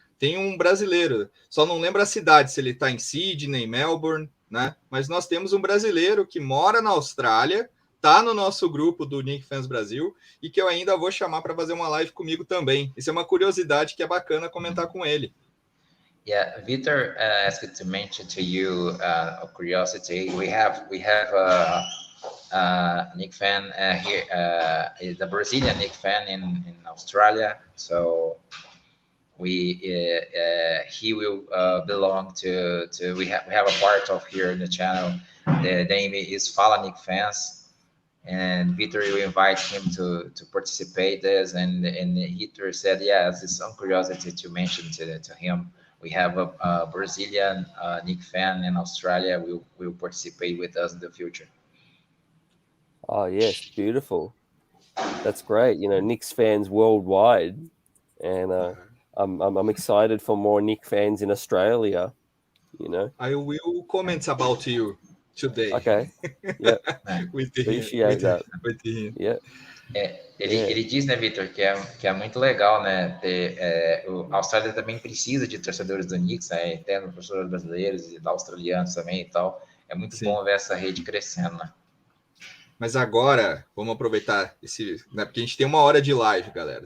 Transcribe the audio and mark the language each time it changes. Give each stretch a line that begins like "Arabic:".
Portuguese: Tem um brasileiro, só não lembro a cidade, se ele tá em Sydney, Melbourne, né? Mas nós temos um brasileiro que mora na Austrália, tá no nosso grupo do Knicks Fans Brasil, e que eu ainda vou chamar para fazer uma live comigo também. Isso é uma curiosidade que é bacana comentar com ele.
English: Yeah, Victor asked to mention to you a curiosity. We have a Knick fan here, the Brazilian Knick fan in Australia. So he will belong to we have a part of here in the channel. The name is Fala Knick Fans, and Victor will invite him to participate this, and Victor said yes, it's some curiosity to mention to him. We have a Brazilian Knick fan in Australia will participate with us in the future. Oh yes, beautiful. That's great. You know, Knicks fans worldwide, and I'm excited for more Knicks fans in Australia, you know. I will comment about you today. Okay. Yeah. Appreciate that. With him. Yeah.
Portuguese: Ele diz, né, Victor, que é muito legal, né, a Austrália também precisa de torcedores do Knicks, né, tem torcedores brasileiros e australianos também e tal. É muito bom ver essa rede crescendo, né. Mas agora, vamos aproveitar né, porque a gente tem 1 hora de live, galera.